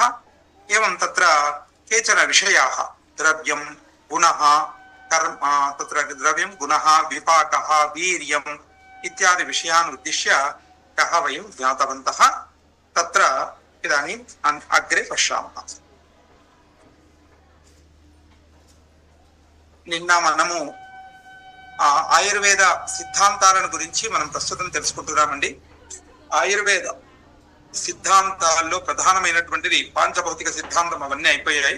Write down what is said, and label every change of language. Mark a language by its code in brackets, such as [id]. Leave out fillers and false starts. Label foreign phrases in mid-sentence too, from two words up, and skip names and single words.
[sa] एवं तत्र केचन विषयाः द्रव्यं, गुणः, कर्म, तत्र द्रव्यं, गुणः, विपाकः, वीर्यं, इत्यादि विषयान् उद्दिश्य कः वयं ज्ञातवन्तः तत्र इदानीम् अग्रे पश्यामः। [te] నిన్న మనము ఆయుర్వేద సిద్ధాంతాలను గురించి మనం ప్రస్తుతం తెలుసుకుంటున్నామండి. ఆయుర్వేద సిద్ధాంతాల్లో ప్రధానమైనటువంటిది పాంచభౌతిక సిద్ధాంతం, అవన్నీ అయిపోయాయి.